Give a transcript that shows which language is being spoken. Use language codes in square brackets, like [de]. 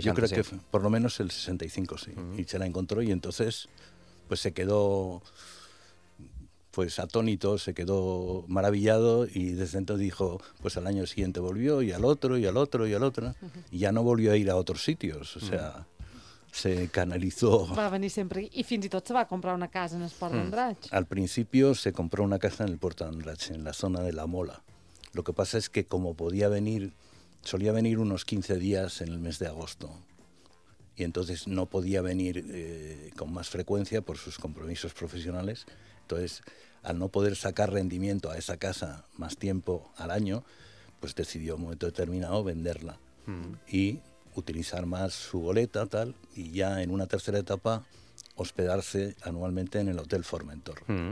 [es] Yo creo que por lo menos el 65, sí. Y se la encontró y entonces pues se quedó pues atónito, se quedó maravillado y desde entonces dijo, pues al año siguiente volvió y al otro y al otro y al otro. Y ya no volvió a ir a otros sitios, o sea, se canalizó. [ca] Va venir sempre i fins i tot se va comprar una casa en el Port d'Andratx. [es] Al principio se compró una casa en el Port d'Andratx, en la zona de la Mola. Lo que pasa es que como podía venir... Solía venir unos 15 días en el mes de agosto y entonces no podía venir con más frecuencia por sus compromisos profesionales. Entonces, al no poder sacar rendimiento a esa casa más tiempo al año, pues decidió en un momento determinado venderla y utilizar más su goleta tal, y ya en una tercera etapa hospedarse anualmente en el Hotel Formentor.